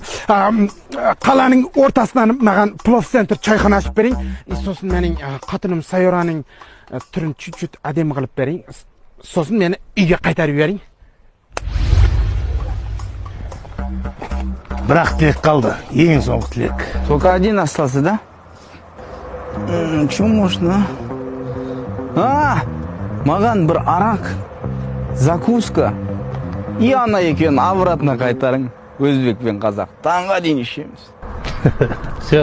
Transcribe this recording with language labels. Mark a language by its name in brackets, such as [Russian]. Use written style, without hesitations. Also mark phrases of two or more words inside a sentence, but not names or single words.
[Kazakh] Қаланың ортасынан маған плов-центр чайхана ашып берейін. Сосын менің қатыным Сайораның түрін чуть-чуть әдемі қылып берейін. Сосын мені үйге қайтарып берейін. Бірақ тілек қалды, ең соңғы тілек. [Russian] Только один остался, да? Чё можно? [Kazakh] Маған бір арақ, закуска. И ана екеуін обратно қайтарың. Өзбек пен қазақ. Таңға дейін ішеміз. [Russian] Все.